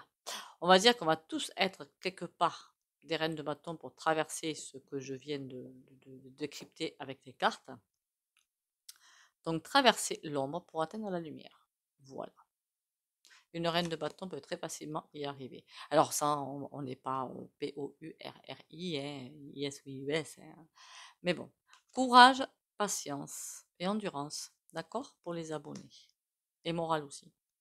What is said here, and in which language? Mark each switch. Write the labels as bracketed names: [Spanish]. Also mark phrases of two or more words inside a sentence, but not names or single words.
[French] On va dire qu'on va tous être quelque part des reines de bâton pour traverser ce que je viens de décrypter avec les cartes. Donc traverser l'ombre pour atteindre la lumière. Voilà. Une reine de bâton peut très facilement y arriver. Alors ça, on n'est pas P-O-U-R-R-I, hein, I-S-O-U-S. Hein. Mais bon, courage, patience et endurance, d'accord, pour les abonnés. Et morale aussi.